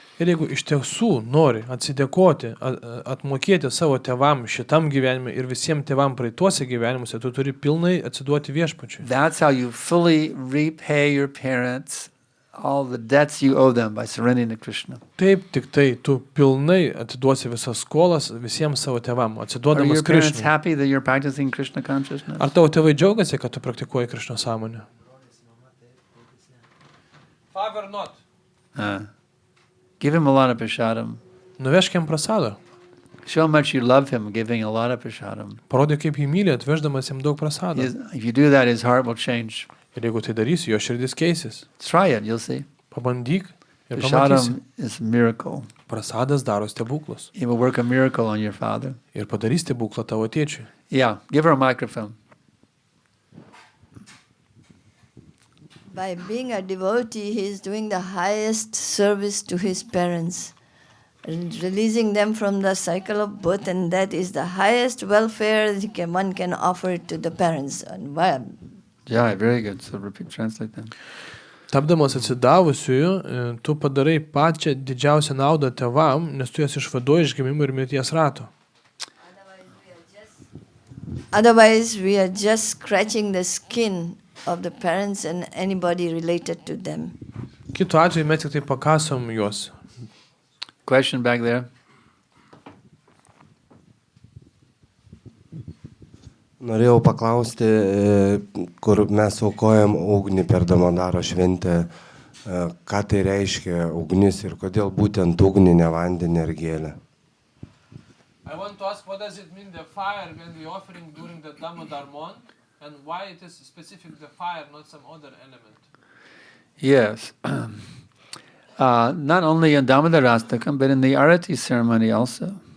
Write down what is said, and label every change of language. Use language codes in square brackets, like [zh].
[lt] Ir jeigu iš tiesų nori atsidėkoti, atmokėti savo tėvam šitam gyvenime ir visiems tėvam praeituose gyvenimuose, tu turi pilnai atsiduoti viešpačiui. [en] That's how you fully repay your parents all the debts you owe them by surrendering to Krishna. [lt] Taip, tik tai tu pilnai atiduosi visas skolas visiems savo tėvam, [en] Are [lt] atsiduodamas [en] your parents [lt] Krishnui. [en] happy that you're practicing Krishna consciousness? [lt] Ar tavo tėvai džiaugiasi, kad tu praktikuoji Krishna sąmonę? [en] Five or not? Give him a lot of prashadam. [lt] Nuvežk jam prasadą. [en] Show how much you love him, giving a lot of prashadam. [lt] Parodyk, kaip jį myli, atveždamas jam daug prasado. [en] If you do that, his heart will change. [lt] Ir jeigu tai darysi, jo širdis keisis. [en] Try it, you'll see. [lt] Pabandyk ir pamatysi. [en] Prashadam is a miracle. [lt] Prasadas daro stebuklus. [en] It will work a miracle on your father. [lt] Ir padarys stebuklą tavo tėčiui. [en] Yeah, give her a microphone. By being a devotee, he is doing the highest service to his parents, releasing them from the cycle of birth, and that is the highest welfare one can offer to the parents. And Yeah, very good. So translate them. [lt] Tapdamas atsidavusiųjų, tu padarai pačią didžiausią naudą tėvam, nes tu jas išvaduoji iš gimimo ir mirties rato. [en] Otherwise, we are just scratching the skin of the parents and anybody related to them. [lt] Kitu atveju mes tik tai pakasom juos. [en] Question back there. [lt] Norėjau paklausti, kur mes aukojam ugnį per Damodaro šventę, ką tai reiškia ugnis ir kodėl būtent ugnį, ne vandenį ar gėlę. [en] I want to ask, what does it mean the fire when we offering during the Damodar month, and why it is specific the fire, not some other element? Yes. Not only in Damodarastakam, but in the Arati ceremony also.